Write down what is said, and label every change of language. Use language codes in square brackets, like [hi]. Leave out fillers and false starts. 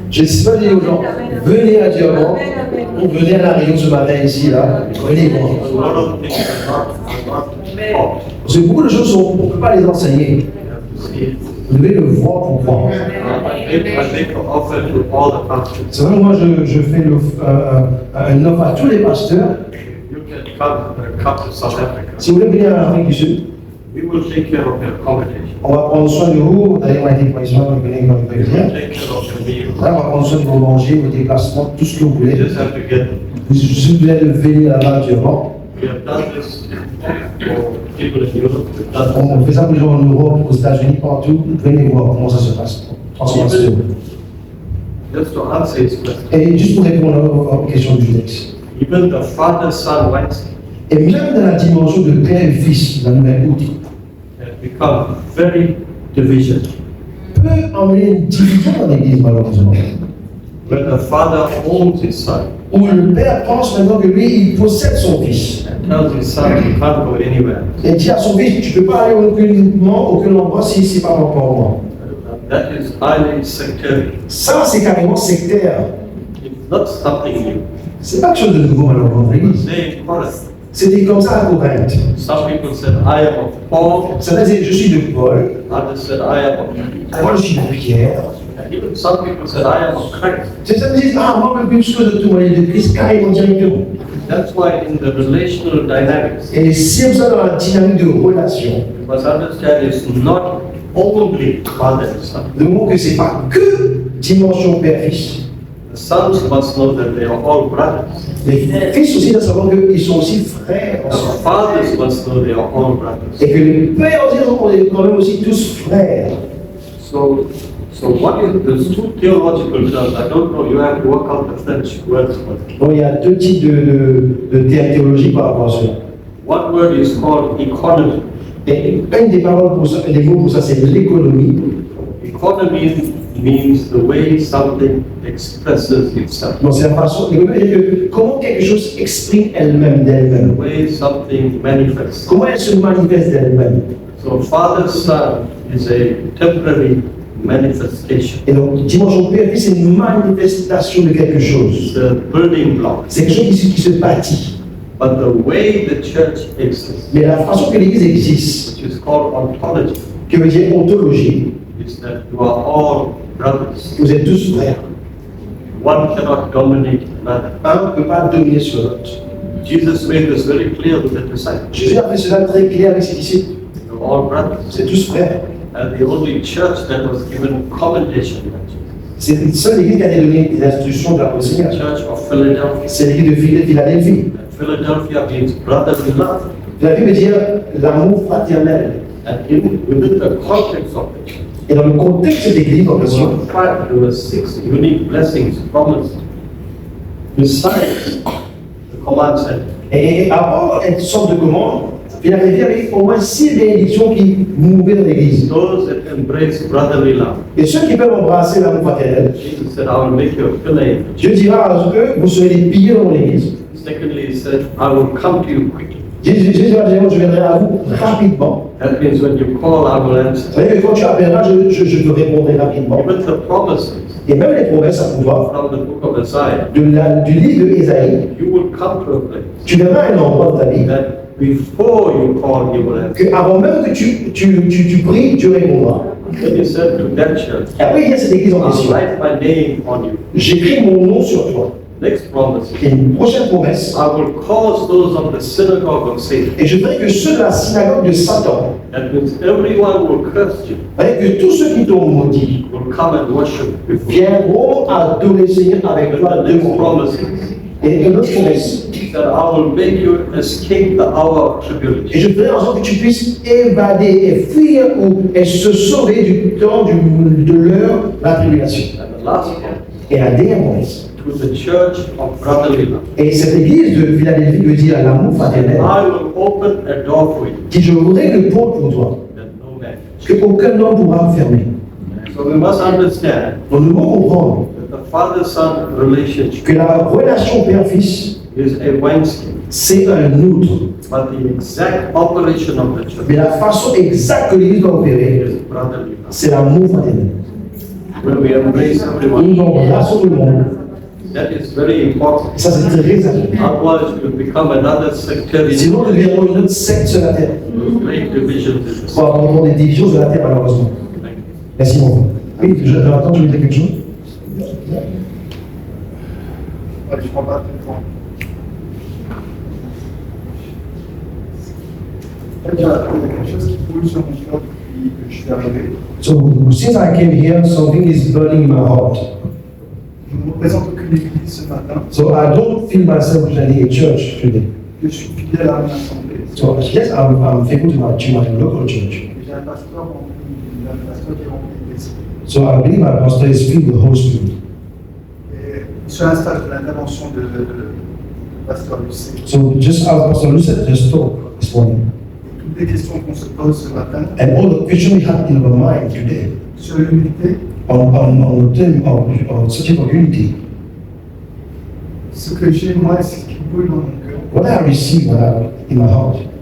[fr] Je ne sais pas dire aux gens, venez à Diamant, ou venez à la réunion ce matin ici, là, venez voir. [en] A lot of things are not taught. [fr] Parce que beaucoup de choses, on ne peut pas les enseigner. [en] You have to see it. [fr] Vous devez le voir pour voir. [en] I make an offer to all the pastors. [fr] C'est vrai, moi, je fais une offre à tous les pasteurs. [en] You can come to South Africa. [fr] Si vous voulez venir en Afrique du Sud, [en] We will take care of your accommodation. [fr] on va prendre soin de vous. D'ailleurs, on a été provisoire, vous venez quand vous [en] We will [fr] venir. [en] take care of your meals. [fr] Là, on va prendre soin de vos manger, vos déplacements, tout ce que vous [en] You [fr] voulez. [en] just have to get them. [fr] Vous devez venir là-bas durant. [en] We have done this for people in Europe. We've done this. [fr] On fait ça pour les gens en Europe, aux États-Unis, partout. Venez voir comment ça se passe. [en] Transformation. Just to answer his question. [fr] Et juste pour répondre aux questions du texte. [en] Even the Father-Son Wednesday [fr] Et même dans la dimension de père et fils, la nouvelle outil, [en] has become very division. [fr] peut emmener une division dans l'église, malheureusement. [en] When the Father owns his Son [fr] Où le père pense maintenant que lui, il possède son fils. [en] and tells his Son you can't go anywhere. [fr] Et dit à son fils, tu ne peux pas aller aucun endroit si ce n'est pas encore moi. [en] That is highly sectarian. [fr] Ça, c'est carrément sectaire. [en] It's not something new. [fr] C'est pas quelque chose de nouveau, malheureusement, dans l'église. [en] Say in Corinth, [fr] C'était comme ça à Corinthe. [en] some people said, I am of Paul. [fr] Certains disaient, je suis de Paul. [en] Others said, I am of Peter. [fr] Moi, je suis de Pierre. [en] And even some people said, I am of Christ. [fr] Certains disent, ah, moi, je suis de tout, moi, de Christ, carrément directement. [en] That's why in the relational dynamics, [fr] Et c'est comme ça dans la dynamique de relation. [en] you must understand it's not only father and son. [fr] Le mot que c'est pas que dimension père-fils. [en] The sons must know that they are all brothers. [fr] Les fils aussi doivent savoir qu'ils sont aussi frères [en] The [fr] ensemble. [en] fathers must know they are all brothers. [fr] Et que les pères aussi sont quand même aussi tous frères. [en] So what is there's two theological terms. I don't know. You have to work out the French words for it. [fr] Donc il y a deux types de termes théologiques par rapport à cela. [en] One word is called economy. [fr] Et une des paroles pour ça, des mots pour ça, c'est l'économie. [en] Economy means the way something expresses itself, [fr] Donc c'est la façon, l'économie, c'est que comment quelque chose exprime elle-même [en] the [fr] d'elle-même. [en] way something manifests. [fr] Comment elle se manifeste d'elle-même. [en] So father son is a temporary manifestation. [fr] Et donc, dimension père-fils, c'est une manifestation de quelque chose. [en] It's a building block. [fr] C'est quelque chose qui se bâtit. [en] But the way the church exists, [fr] Mais la façon que l'Église existe, [en] which is called ontology, [fr] que veut dire ontologie, [en] is that you are all brothers. [fr] vous êtes tous frères. [en] One cannot dominate another. [fr] Un ne peut pas dominer sur l'autre. [en] Jesus made this very clear with the disciples. [fr] Jésus a fait cela très clair avec ses disciples. [en] You're all brothers. [fr] Vous êtes tous frères. [en] And the only church that was given commendation by Jesus, [fr] C'est une seule Église qui a donné des instructions de la [en] the [fr] Seigneur. [en] church of Philadelphia. [fr] C'est l'Église de Philadelphie. [en] And Philadelphia means brotherly love. [fr] Philadelphie veut dire l'amour fraternel. [en] And within the context of the church, [fr] Et dans le contexte de cette Église, en question, [en] there were 6 unique blessings promised besides the command center. [fr] et avant une sorte de commande, Philadelphie avait au moins 6 bénédictions qui mouvaient dans l'Église. [en] Those that embrace brotherly love. [fr] Et ceux qui peuvent embrasser l'amour fraternel, [en] Jesus said, I will make you a pillar. [fr] Dieu dira à eux, vous serez des piliers dans mon Église. [en] Secondly, he said, I will come to you quickly. [fr] Jésus dira, je viendrai à vous rapidement. [en] That means when you call, I will answer. [fr] Vous savez que quand tu appelleras, je te répondrai rapidement. [en] Even the promises [fr] Et même les promesses à pouvoir [en] from the book of Isaiah, [fr] du livre de Ésaïe, [en] you will come to a place [fr] tu verras un endroit dans ta vie [en] that before you call, he will answer. [fr] Que avant même que tu pries, Dieu répondra. [en] Then he said to that church, [fr] Et après, il y a cette église en [en] I'll [fr] question. [en] write my name on you. [fr] J'écris mon nom sur toi. [en] Next promise. [fr] Et une prochaine promesse. [en] I will cause those of the synagogue of Satan, [fr] Et je ferai que ceux de la synagogue de Satan, [en] that means everyone who will curse you, [fr] que tous ceux qui t'ont maudit, [en] will come and worship before you. [fr] viendront adorer le Seigneur avec toi [en] The next [fr] devant. [en] promise [fr] Et une autre promesse. [en] is that I will make you escape the hour of [fr] Et [en] tribulation. [fr] je ferai en sorte que tu puisses évader et fuir et se sauver du temps de l'heure de la tribulation. [en] And the last one, [fr] Et la dernière promesse. [en] to the church of brotherly love. [fr] Et cette église de Philadelphie veut dire l'amour fraternel. [en] I will open a door for you [fr] Qui je ouvrirai le pont pour toi, [en] that no man. [fr] que aucun homme pourra fermer. [en] So we must understand [fr] Donc nous devons comprendre [en] that the father-son relationship [fr] que la relation père-fils, [en] is a wineskin, [fr] c'est un outre. [en] but the exact operation of the church [fr] Mais la façon exacte que l'église doit opérer, [en] is brotherly love. [fr] c'est l'amour fraternel. [en] When we embrace everyone, [fr] Nous embrassons tout le monde. [en] that is very important. [fr] Et ça, c'est très important. [en] Otherwise, we become another sectarian. [fr] Sinon, nous deviendrons une autre secte sur la terre. [en] Great divisions in this. [fr] Pour avoir des divisions sur la terre, malheureusement. [en] Thank you. [fr] Merci, mon frère. Oui, Jonathan, tu veux dire quelque chose? Ouais, je prends pas tout le temps. En fait, il y a quelque chose qui brûle sur mon cœur depuis que je suis arrivé. [en] So, since I came here, something is burning in my heart. [fr] Je ne représente aucune église ce matin. [en] So, I don't feel myself representing a church today. [fr] Je suis fidèle à mon assemblée. [en] So, yes, I'm faithful to my local church. [fr] J'ai un pasteur qui est rempli d'esprit. [en] So, I believe my pastor is filled with the Holy Spirit. [fr] Et sur l'instar de l'intervention de pasteur Lucé, [en] So, just as Pastor Lucet just talked this morning, [fr] toutes les questions qu'on se pose ce matin [en] and all the questions we have in our mind today [fr] sur l'unité, [en] on the theme of searching for unity, [fr] ce que j'ai moi, c'est ce qui brûle dans mon cœur. [en] what I receive in my heart,